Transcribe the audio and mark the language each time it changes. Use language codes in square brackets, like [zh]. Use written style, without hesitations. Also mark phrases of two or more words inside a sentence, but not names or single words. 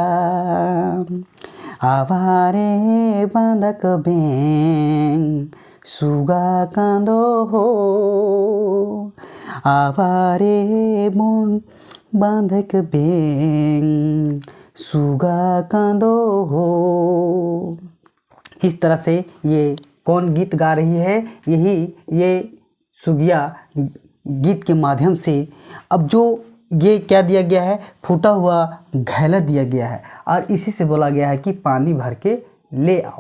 [sck] आवारे बांधक बेंग सुगा कांदो हो, आवारे बोन बांधक बेंग सुगा कांदो हो। [hi] इस तरह से ये कौन गीत गा रही है? ये सुगिया गीत के माध्यम से अब जो ये क्या दिया गया है, फूटा हुआ घैला दिया गया है और इसी से बोला गया है कि पानी भर के ले आओ।